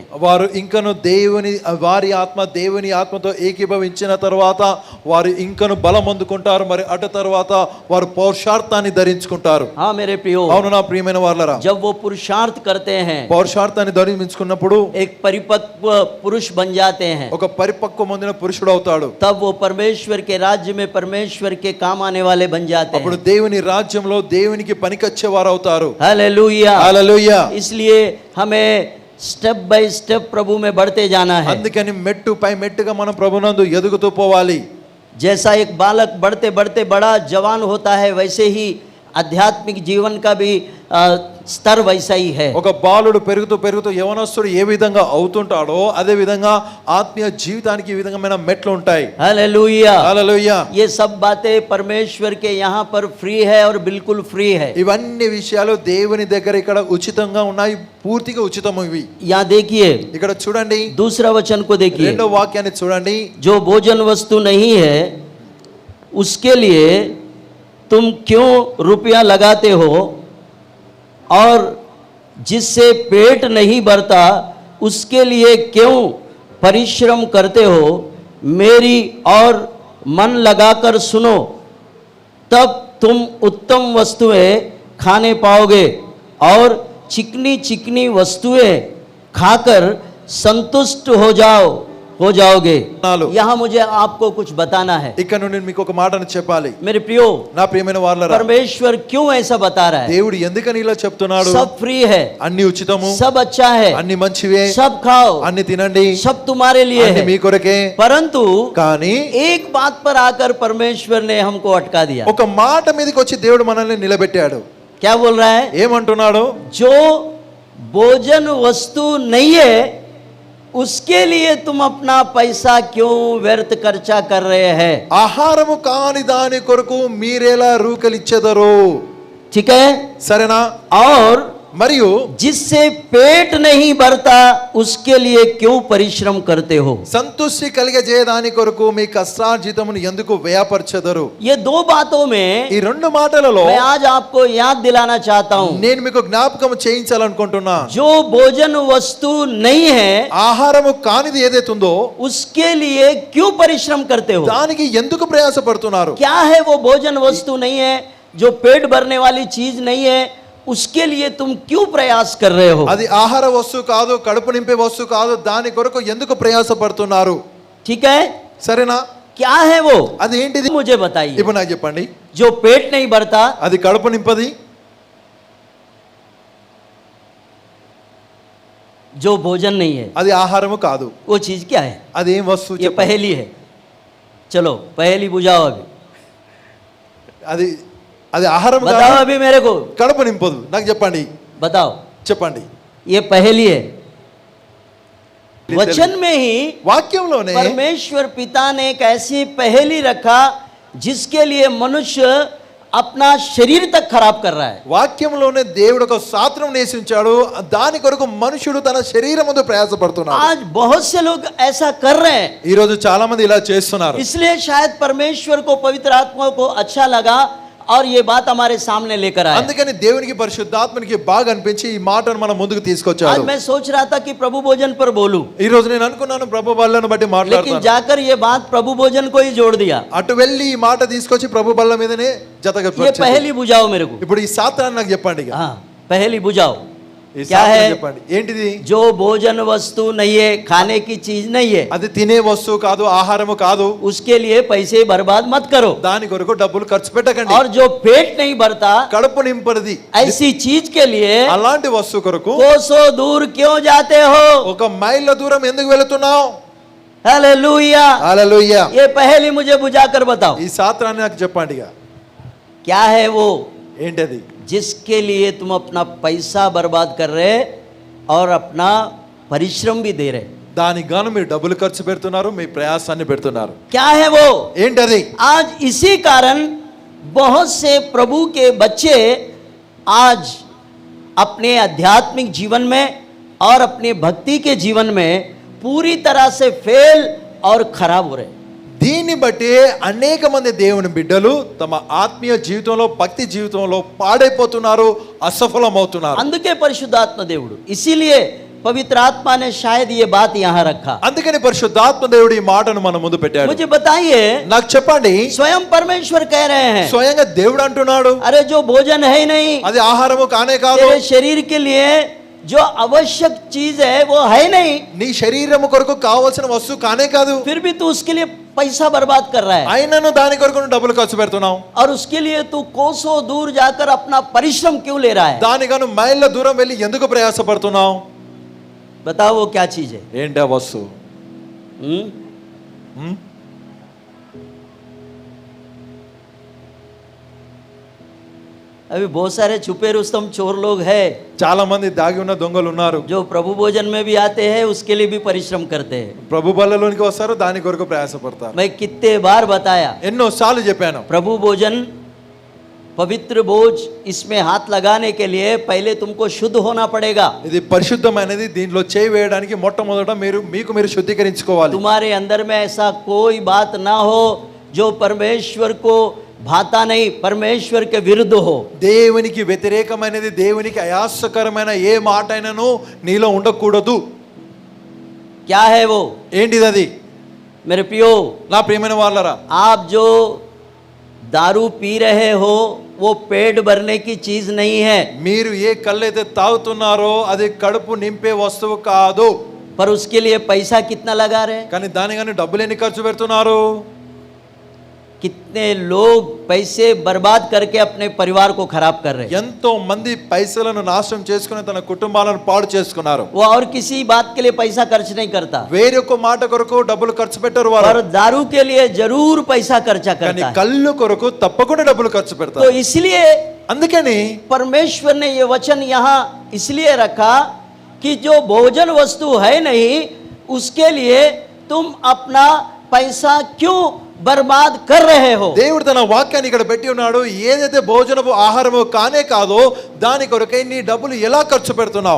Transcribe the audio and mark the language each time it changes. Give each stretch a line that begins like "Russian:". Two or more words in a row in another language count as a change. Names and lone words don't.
Telugu: వారు ఇంకను వారి ఆత్మ దేవుని ఆత్మతో ఏకీభవించిన తర్వాత వారు ఇంకను బలం అందుకుంటారు, మరి అటు తర్వాత వారు పౌరుషార్థాన్ని ధరించుకుంటారు।
Hindi: हाँ मेरे प्रियो,
Telugu: అవును నా ప్రియమైన వారలారా,
Hindi: जब वो पुरुषार्थ करते हैं,
Telugu: పౌరుషార్థాన్ని ధరించుకున్నప్పుడు
Hindi: एक परिपक्व पुरुष बन जाते हैं,
Telugu: ఒక పరిపక్వం పొందిన పురుషుడు అవుతాడు।
Hindi: तब वो परमेश्वर के राज्य में परमेश्वर के काम आने वाले बन जाते
Telugu: అప్పుడు
Hindi: हैं।
Telugu: దేవుని రాజ్యంలో దేవునికి పనికొచ్చే వారు అవుతారు।
Hindi: हालेलुया।
Telugu: హల్లెలూయా।
Hindi: इसलिए हमें
English: step by step
Hindi: प्रभु में बढ़ते जाना है।
Telugu: అందుకని మెట్టు పై మెట్టుగా మనం ప్రభునందు ఎదుగుతూ పోవాలి।
Hindi: जैसा एक बालक बढ़ते बढ़ते बड़ा जवान होता है, वैसे ही आध्यात्मिक जीवन का भी स्तर वैसा ही है।
Telugu: ఒక బాలుడు పెరుగుతూ పెరుగుతూ యవనస్తుడు ఏ విధంగా అవుతుంటాడో అదే విధంగా ఆత్మీయ జీవితానికి ఈ విధమైన మెట్లు ఉంటాయి।
Hindi: हालेलुया।
Telugu: హల్లెలూయా।
Hindi: ये सब बातें परमेश्वर के यहाँ पर फ्री है और बिल्कुल फ्री है।
Telugu: ఇవన్నీ విషయాలు దేవుని దగ్గర ఇక్కడ ఉచితంగా ఉన్నాయి, పూర్తిగా ఉచితము ఇవి।
Hindi: यहाँ देखिए,
Telugu: ఇక్కడ చూడండి,
Hindi: दूसरा वचन को देखिए,
Telugu: రెండో వాక్యాన్ని చూడండి।
Hindi: जो भोजन वस्तु नहीं है उसके लिए तुम क्यों रुपया लगाते हो, और जिससे पेट नहीं भरता उसके लिए क्यों परिश्रम करते हो। मेरी और मन लगाकर सुनो, तब तुम उत्तम वस्तुएं खाने पाओगे और चिकनी चिकनी वस्तुएं खाकर संतुष्ट हो जाओगे। यहाँ मुझे आपको कुछ बताना है।
Telugu: ఇక్కడ నుండి మీకు ఒక మాటను చెప్పాలి।
Hindi: मेरे प्रियो,
Telugu: నా ప్రియమైన వారలారా,
Hindi: परमेश्वर क्यों ऐसा बता रहा है?
Telugu: దేవుడు ఎందుకని ఇలా చెప్తున్నాడు?
Hindi: सब फ्री है,
Telugu: అన్ని ఉచితము,
Hindi: सब अच्छा है,
Telugu: అన్ని మంచివే,
Hindi: सब खाओ,
Telugu: అన్ని తినండి,
Hindi: सब तुम्हारे लिए
Telugu: అన్ని మీ
Hindi: है।
Telugu: కొరకే।
Hindi: परंतु
Telugu: కానీ
Hindi: एक बात पर आकर परमेश्वर ने हमको अटका दिया।
Telugu: ఒక మాట మీదకి వచ్చి దేవుడు మనల్ని నిలబెట్టాడు।
Hindi: क्या बोल रहा है?
Telugu: ఏమంటున్నాడు?
Hindi: जो भोजन वस्तु नहीं है उसके लिए तुम अपना पैसा क्यों व्यर्थ खर्चा कर रहे हैं?
Telugu: ఆహారము కాని దాని కొరకు మీరెలా రూకలిచ్చెదరు?
Hindi: ठीक है,
Telugu: సరేనా?
Hindi: और
Telugu: మరియు
Hindi: जिससे पेट नहीं भरता उसके लिए क्यों परिश्रम करते हो?
Telugu: సంతృష్టి కలిగజేయదాని కొరకు మీ కష్టార్జితమును ఎందుకు వ్యయపరచెదరు?
Hindi: ये दो बातों में
Telugu: ఈ రెండు మాటలలో
Hindi: मैं आज आपको याद दिलाना चाहता हूँ।
Telugu: నేను మీకు జ్ఞాపకం చేయించాలనుకుంటున్నా।
Hindi: जो भोजन वस्तु नहीं है
Telugu: ఆహారము కానిది ఏదైతుందో
Hindi: उसके लिए क्यों परिश्रम करते हो?
Telugu: దానికి ఎందుకు ప్రయాసపడుతున్నారు?
Hindi: क्या है वो भोजन वस्तु नहीं है, जो पेट भरने वाली चीज नहीं है, उसके लिए तुम क्यों प्रयास कर रहे हो?
Telugu: అది ఆహార వస్తువు కాదు, కడుపు నింపే వస్తువు కాదు, దాని కొరకు ఎందుకు ప్రయాసపడుతున్నారు?
Hindi: ठीक है,
Telugu: సరేనా?
Hindi: क्या है वो?
Telugu: అది ఏంటిది?
Hindi: मुझे बताइए।
Telugu: ఇప్పుడు నాకు చెప్పండి।
Hindi: जो पेट नहीं भरता,
Telugu: అది కడుపు నింపది,
Hindi: जो भोजन नहीं है,
Telugu: అది ఆహారము కాదు।
Hindi: वो चीज क्या है?
Telugu: అది ఏం వస్తువు
Hindi: ये
Telugu: చెప్పండి।
Hindi: पहेली है। चलो पहेली बुझाओ अभी,
Telugu: అది ఆహారం
Hindi: बताओ
Telugu: కాదు,
Hindi: अभी मेरे को,
Telugu: కడుపు నింపదు। నాకు చెప్పండి,
Hindi: बताओ।
Telugu: చెప్పండి।
Hindi: ये पहेली है। वचन में ही
Telugu: వాక్యంలోనే
Hindi: परमेश्वर पिता ने एक ऐसी पहेली रखा जिसके लिए मनुष्य अपना शरीर तक खराब कर रहा है।
Telugu: వాక్యంలోనే దేవుడు ఒక శాస్త్రం నేసించాడు, దాని కొరకు మనుషుడు తన శరీరం ముందు ప్రయాసపడుతున్నాడు।
Hindi: आज बहुत से लोग ऐसा कर रहे हैं,
Telugu: ఈ రోజు చాలా మంది ఇలా చేస్తున్నారు।
Hindi: इसलिए शायद परमेश्वर को, पवित्र आत्मा को अच्छा लगा और ये बात हमारे सामने लेकर आया।
Telugu: అందుకని దేవునికి పరిశుద్ధాత్మనికి బాగా అనిపించి ఈ మాటను మన ముందుకు
Hindi: आज
Telugu: తీసుకొచ్చాడు।
Hindi: मैं सोच रहा था कि प्रभु भोजन पर बोलूं,
Telugu: ఈ రోజు నేను అనుకున్నాను ప్రభు బల్లను బట్టి
Hindi: लेकिन
Telugu: మాట్లాడతాను।
Hindi: जाकर ये बात प्रभु भोजन को ही जोड़ दिया।
Telugu: అటు వెళ్ళి ఈ మాట తీసుకొచ్చి ప్రభు బల్ల మీదనే జతగా
Hindi: ये पहेली बुझाओ मेरे को।
Telugu: ఇప్పుడు ఈ శాస్త్రాన్ని నాకు చెప్పండి ఇక।
Hindi: हाँ, पहेली बुझाओ।
Telugu: ఈ
Hindi: क्या
Telugu: శాస్త్రం
Hindi: है?
Telugu: చెప్పండి ఏంటిది?
Hindi: जो भोजन वस्तु नहीं है, खाने की चीज नहीं है,
Telugu: అది తినే వస్తువు కాదు, ఆహారము కాదు,
Hindi: उसके लिए पैसे बर्बाद मत करो।
Telugu: దాని కొరకు డబ్బులు ఖర్చు పెట్టకండి।
Hindi: और जो पेट नहीं भरता
Telugu: కడుపు నింపరిది
Hindi: ऐसी चीज के लिए
Telugu: అలాంటి వస్తువు కొరకు
Hindi: कोसों दूर क्यों जाते हो?
Telugu: ఒక మైళ్ళ దూరం ఎందుకు వెళుతున్నావు?
Hindi: हालेलुया।
Telugu: హల్లెలూయా।
Hindi: ये पहेली मुझे बुझाकर बताओ,
Telugu: ఈ శాస్త్రాన్ని నాకు చెప్పండి ఇక।
Hindi: क्या है वो
Telugu: ఏంటది?
Hindi: जिसके लिए तुम अपना पैसा बर्बाद कर रहे और अपना परिश्रम भी दे रहे?
Telugu: దానికి గాను మీరు డబ్బులు ఖర్చు పెడుతున్నారు, మీ ప్రయాసాన్ని పెడుతున్నారు।
Hindi: क्या है वो?
Telugu: ఏంటది?
Hindi: आज इसी कारण बहुत से प्रभु के बच्चे आज अपने आध्यात्मिक जीवन में और अपनी भक्ति के जीवन में पूरी तरह से फेल और खराब हो रहे हैं।
Telugu: దీన్ని బట్టి అనేక మంది దేవుని బిడ్డలు తమ ఆత్మీయ జీవితంలో భక్తి జీవితంలో పాడైపోతున్నారు, అసఫలమవుతున్నారు. అందుకే పరిశుద్ధాత్మ దేవుడు,
Hindi: ఇसीलिए पवित्र आत्मा ने शायद ये बात यहाँ रखा.
Telugu: అందుకని పరిశుద్ధాత్మ దేవుడు ఈ మాటను మన ముందు పెట్టాడు.
Hindi: मुझे बताइए,
Telugu: నాకు చెప్పండి,
Hindi: स्वयं परमेश्वर कह रहे हैं,
Telugu: స్వయంగా దేవుడు అంటున్నాడు,
Hindi: अरे जो भोजन है ही नहीं,
Telugu: అది ఆహారము కానే కాదు,
Hindi: तेरे शरीर के लिए जो आवश्यक चीज है वो है नहीं,
Telugu: నీ శరీరము కొరకు కావాల్సిన వస్తువు కానే కాదు,
Hindi: फिर भी तू उसके लिए पैसा बर्बाद कर रहा है
Telugu: అయినను దాని కొరకు నువ్వు డబ్బులు ఖర్చు పెడుతున్నావు.
Hindi: और उसके लिए तू कोसों दूर जाकर अपना परिश्रम क्यों ले रहा है?
Telugu: దానికను మైళ్ళ దూరం వెళ్ళి ఎందుకు ప్రయాసపడుతున్నావు?
Hindi: बताओ वो क्या चीज है?
Telugu: ఏంటి ఆ వస్తువు? हम्म?
Hindi: अभी बहुत सारे छुपे रुस्तम चोर लोग हैं
Telugu: చాలా మంది దాగి ఉన్న దొంగలు ఉన్నారు.
Hindi: जो प्रभु भोजन में भी आते हैं, उसके लिए भी परिश्रम करते हैं.
Telugu: ప్రభు బల్లలోనికి వస్తారు, దాని కొరకు ప్రయాసపడతారు.
Hindi: मैं कितने बार बताया,
Telugu: ఎన్నో సార్లు చెప్పాను,
Hindi: प्रभु भोजन पवित्र भोज, इसमें हाथ लगाने के लिए पहले तुमको शुद्ध होना पड़ेगा.
Telugu: ఇది పరిశుద్ధమైనది, దీంట్లో చేయి వేయడానికి మొట్టమొదట మీకు మీరు శుద్ధీకరించుకోవాలి.
Hindi: तुम्हारे अंदर में ऐसा कोई बात ना हो जो परमेश्वर को भाता नहीं, परमेश्वर के विरुद्ध हो.
Telugu: దేవునికి వ్యతిరేకమైనది, దేవునికి అయాసకరమైన ఏ మాట అయినను నీలో ఉండకూడదు.
Hindi: क्या है वो?
Telugu: ఏంటిది అది?
Hindi: मेरे प्रियो,
Telugu: నా ప్రియమైన వాళ్ళరా,
Hindi: आप जो दारू पी रहे हो वो पेट भरने की चीज नहीं है,
Telugu: మీరు ఏ కళ్ళైతే తాగుతున్నారో అది కడుపు నింపే వస్తువు కాదు.
Hindi: पर उसके लिए पैसा कितना लगा रहे हैं?
Telugu: కానీ దానికని డబ్బులు ఎన్ని ఖర్చు పెడుతున్నారు?
Hindi: कितने लोग पैसे बर्बाद करके अपने परिवार को खराब कर रहे हैं.
Telugu: ఎంతో మంది పైసలను నాశనం చేసుకుని తన కుటుంబాలను పాడు చేసుకున్నారు.
Hindi: वो और किसी बात के लिए पैसा खर्च नहीं करता,
Telugu: వేరొక మాట కొరకు డబ్బులు ఖర్చు పెట్టరు
Hindi: पर
Telugu: వారు,
Hindi: दारू के लिए जरूर पैसा खर्चा
Telugu: కానీ
Hindi: करता है.
Telugu: కళ్ళు కొరకు తప్పకుండా డబ్బులు ఖర్చు
Hindi: तो
Telugu: పెడతారు.
Hindi: इसलिए
Telugu: అందుకని
Hindi: परमेश्वर ने ये वचन यहाँ इसलिए रखा कि जो भोजन वस्तु है नहीं, उसके लिए तुम अपना पैसा क्यों बर्बाद कर रहे हो?
Telugu: దేవుడు తన వాక్యాన్ని ఇక్కడ పెట్టి ఉన్నాడు. ఏదైతే భోజనము ఆహారము కానే కాదో దాని కొరకై నీ డబ్బులు ఎలా ఖర్చు పెడుతున్నావు?